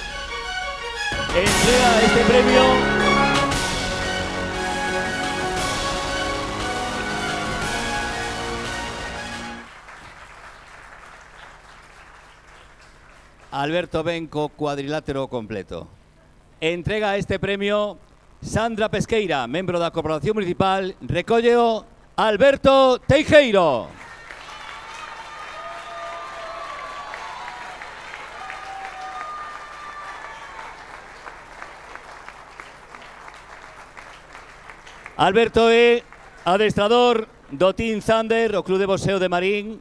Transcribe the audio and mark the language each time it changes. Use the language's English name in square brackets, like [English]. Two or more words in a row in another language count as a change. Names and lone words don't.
[Galician] Entrega este premio Alberto Benco, cuadrilátero completo. Entrega este premio Sandra Pesqueira, membro da Corporación Municipal. Recólleo Alberto Teijeiro. Alberto é adestrador do Team Thunder, o Club de Boxeo de Marín.